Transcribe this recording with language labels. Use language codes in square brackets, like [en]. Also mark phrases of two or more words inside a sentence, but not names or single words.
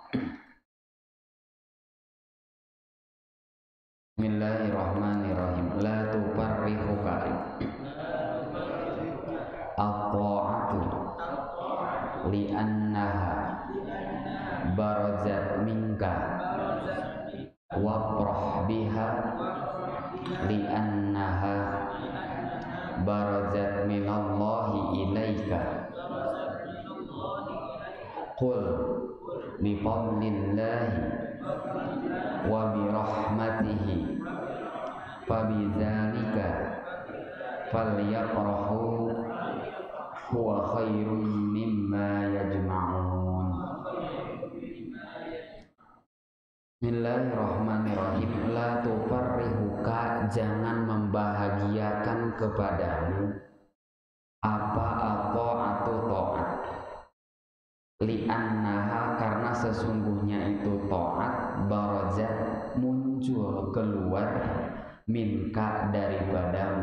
[ar] Bismillahirrahmanirrahim. لا تفرحك الطاعة لأنها برزت منك وافرح بها لأنها برزت من الله إليك قل بفضل الله وبرحمته فبذلك فليفرحوا هو خير مما يجمعون. Bismillahirrahmanirrahim. لا تفرحك, [id] jangan membahagiakan kepadamu apa atau taat. Li'annaha, karena sesungguhnya itu taat, barazat, muncul keluar, minka, daripadamu.